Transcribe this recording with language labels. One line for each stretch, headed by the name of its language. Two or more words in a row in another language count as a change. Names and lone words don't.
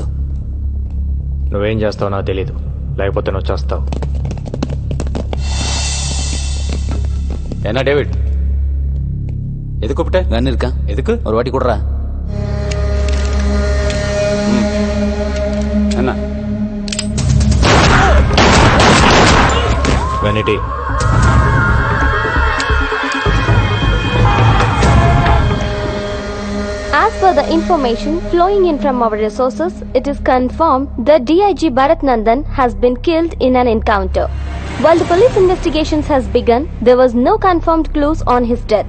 Telugu: నువ్వేం చేస్తావు నాకు తెలీదు, లేకపోతే నువ్వు చేస్తావు. ఏనా డేవిడ్,
Tamil: எதுக்கு கூப்பிட்ட? கன் இருக்கா? எதுக்கு? ஒரு வாட்டி கொடுறா. என்ன வெனிட்டி?
English: As per the information flowing in from our resources, it is confirmed that DIG Bharat Nandan has been killed in an encounter. While the police investigations has begun, there was no confirmed clues on his death.